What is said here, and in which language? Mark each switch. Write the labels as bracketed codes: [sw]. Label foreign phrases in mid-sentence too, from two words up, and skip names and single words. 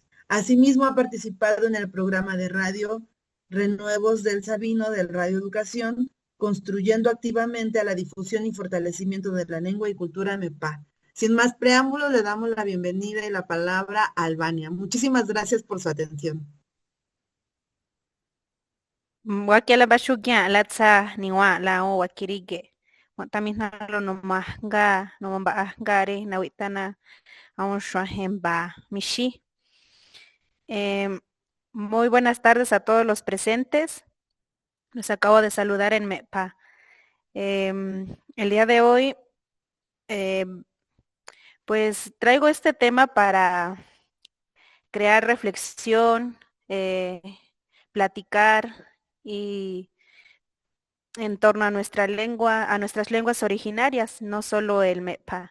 [es] Asimismo, ha participado en el programa de radio Renuevos del Sabino del Radio Educación, contribuyendo activamente a la difusión y fortalecimiento de la lengua y cultura Mepá. Sin más preámbulos, le damos la bienvenida y la palabra a Albania. Muchísimas gracias por su atención. [tcf] Wakela bashugya latsa niwa lao wakirige. Tamizna lo nomahga nomambahgare nawitana aun shwahemba mishi. [es] Muy buenas tardes a todos los presentes. Los acabo de saludar en MEPA. El día de hoy, pues traigo este tema para crear reflexión, platicar y en torno a nuestra lengua, a nuestras lenguas originarias, no solo el MEPA.